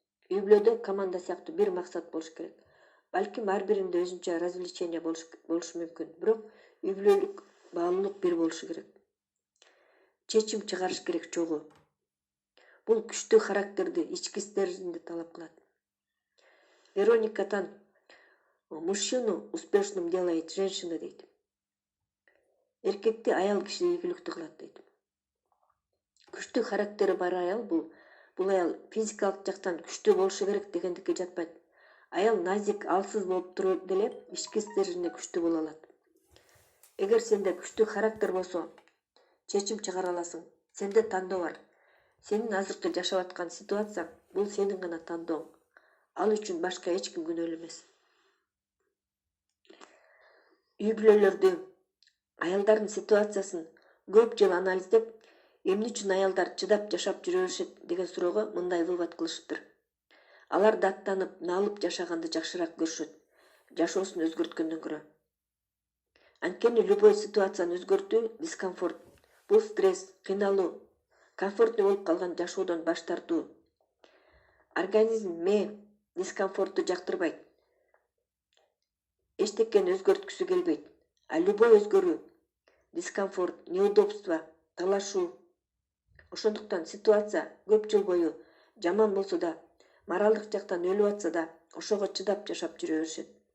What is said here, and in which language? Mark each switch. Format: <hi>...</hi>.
<ky>Үй бүлөдө команда сыяктуу бир максат болуш керек. Балким ар биринде өзүнчө развлечение болушу мүмкүн, бирок үй бүлөлүк баалуулук бир болушу керек. Чечим чыгарыш керек чогуу. Бул күчтүү характерди, ички стерженди талап кылат.</ky> <ru>Вероника Тан мужчину успешным делает женщина</ru> <ky>дейт. Эркекти аял киши ийгиликтүү кылат дейт. Күчтүү характери бар аял бул аял физикалык жактан күчтүү болушу керек дегендикке жатпайт. Аял назик, алсыз болуп туруп деле ички стержени күчтүү боло алат. Эгер сенде күчтүү характер болсо, чечим чыгара аласың. Сенде тандоо бар. Сенин азыркы жашап аткан ситуацияң бул сенин гана тандооң. Ал үчүн башка эч ким күнөөлүү эмес. Үй бүлөлөрдү, аялдардын ситуациясын көп жыл анализдеп, эмне үчүн аялдар чыдап жашап жүрө беришет деген суроого мындай вывод кылышыптыр. Алар даттанып, налып жашаганды жакшыраак көрүшөт, жашоосун өзгөрткөндөн көрө. Анткени любой ситуацияны өзгөртүү дискомфорт. Бул стресс, кыйналуу, комфортный болуп калган жашоодон баш тартуу. Организм дискомфортту жактырбайт. Эчтекени өзгөрткүсү келбейт.</ky> <ru>А любой</ru> <ky>өзгөрүү, дискомфорт, неудобство, талашуу. Ошондуктан ситуация көп жыл бою жаман болсо да, моралдык жактан өлүп атса да, ошого чыдап жашап жүрө беришет.</ky>